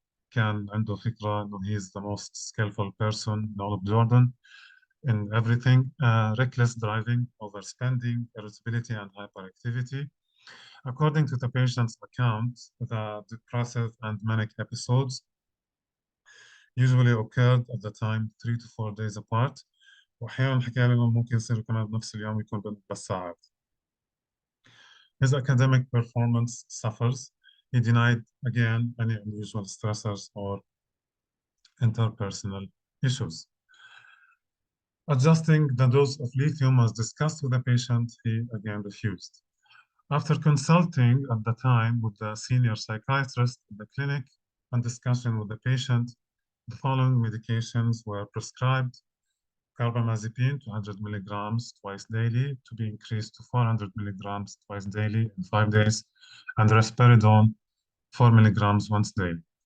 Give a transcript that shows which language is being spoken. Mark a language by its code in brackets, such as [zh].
[ar] كان عنده فكرة إنه [en] he is the most skillful person in all of Jordan in everything. Reckless driving, overspending, irritability, and hyperactivity. According to the patient's account, the depressive and manic episodes usually occurred at the time 3 to 4 days apart. [ar] وأحيانا حكى لي إنه ممكن يصيروا كمان بنفس اليوم يكون بس ساعات. [en] His academic performance suffers. He denied again any unusual stressors or interpersonal issues. Adjusting the dose of lithium was discussed with the patient. He again refused. After consulting at the time with the senior psychiatrist in the clinic and discussion with the patient, the following medications were prescribed: carbamazepine, 200 milligrams twice daily, to be increased to 400 milligrams twice daily in 5 days, and risperidone, 4 milligrams once daily.